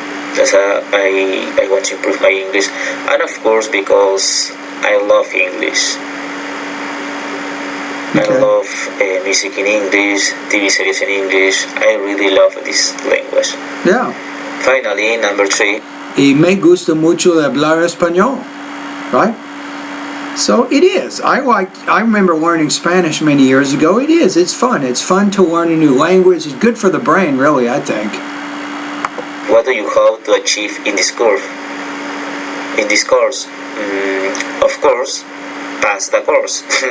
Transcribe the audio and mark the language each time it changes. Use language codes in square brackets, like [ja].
[en] Because I want to improve my English. And of course, because I love English. Okay. I love music in English, TV series in English. I really love this language. Yeah. Finally, number 3. [es] Y me gusta mucho hablar español, [en] right? So it is. I remember learning Spanish many years ago. It is. It's fun. It's fun to learn a new language. It's good for the brain, really, I think. What do you hope to achieve in this course? In this course? Of course, pass the course.